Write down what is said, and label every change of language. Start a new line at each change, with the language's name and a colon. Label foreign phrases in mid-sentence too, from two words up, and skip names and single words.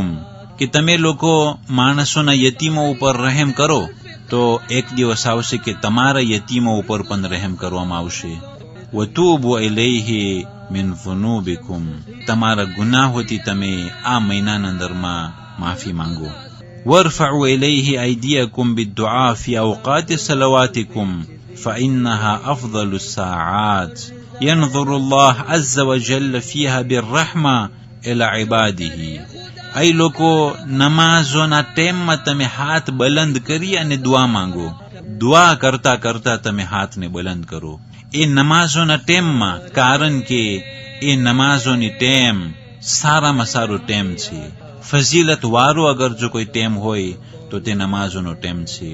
Gujarati: કે તમે લોકો માણસોના યતીમો ઉપર રહેમ કરો તો એક દિવસ આવશે કે તમારા યતીમો ઉપર પણ રહેમ કરવામાં આવશે.
Arabic: وتوبوا إليه من ذنوبكم.
Gujarati: તમારા ગુનાહોથી તમે આ મહિનાના અંદરમાં માફી માંગો.
Arabic: وارفعوا إليه أيديكم بالدعاء في أوقات صلواتكم فإنها أفضل الساعات ينظر الله عز وجل فيها بالرحمة إلى عباده.
Gujarati: أي લોકો નમાઝોના ટાઈમમાં તમે હાથ બલંદ કરી અને દુઆ માંગો. દુઆ કરતા કરતા તમે હાથને બલંદ કરો એ નમાઝોના ટાઈમમાં, કારણ કે એ નમાઝોની ટાઈમ સારામાં સારો ટાઈમ છે. ફઝીલત વાળો અગર જો કોઈ ટાઈમ હોય તો તે નમાઝોનો ટાઈમ છે.